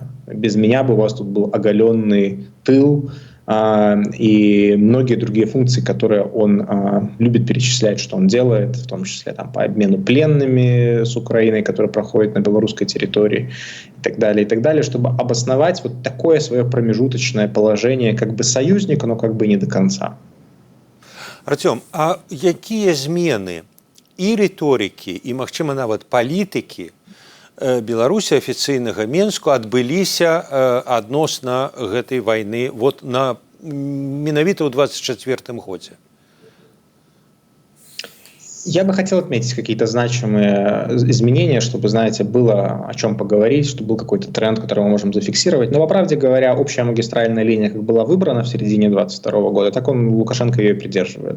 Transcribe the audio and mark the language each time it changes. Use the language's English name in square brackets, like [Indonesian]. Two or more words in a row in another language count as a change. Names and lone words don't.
[Russian] Без меня бы у вас тут был оголенный тыл, и многие другие функции, которые он любит перечислять, что он делает, в том числе там, по обмену пленными с Украиной, которые проходят на белорусской территории и так далее, чтобы обосновать вот такое свое промежуточное положение как бы союзника, но как бы не до конца. [Belarusian] Артём, а какие змены і рыторыкі і, магчыма, нават палітыкі Беларусі афіцыйнага Менску адбыліся адносна гэтай вайны вот менавіта ў 24-м годзе? [Russian] Я бы хотел отметить какие-то значимые изменения, чтобы, знаете, было о чем поговорить, чтобы был какой-то тренд, который мы можем зафиксировать. Но, по правде говоря, общая магистральная линия как была выбрана в середине 2022 года, так Лукашенко ее придерживается.